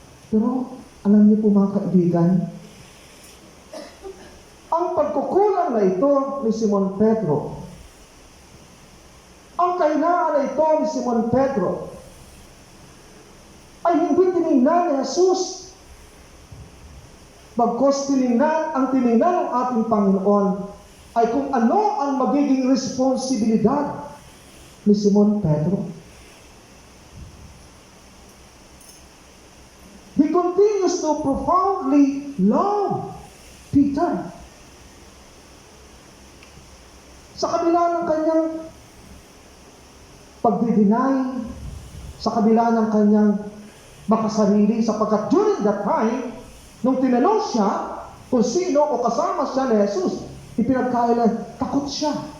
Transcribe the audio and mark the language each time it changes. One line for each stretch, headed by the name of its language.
Filipino: Pero, alam niyo po mga kaibigan, ang pagkukulang na ito ni Simon Pedro, ang kahinaan na ito ni Simon Pedro, ay hindi tinignan ni Jesus. Bagkos tinignan ng ating Panginoon ay kung ano ang magiging responsibilidad ni Simon Pedro.
English: He continues to profoundly love Peter.
Filipino: Sa kabila ng kanyang pagdideny, sa kabila ng kanyang makasarili, sapagkat
English: during that time,
Filipino: nung tinanong siya kung sino o kasama siya ni Jesus, ipinagkaila, takot siya.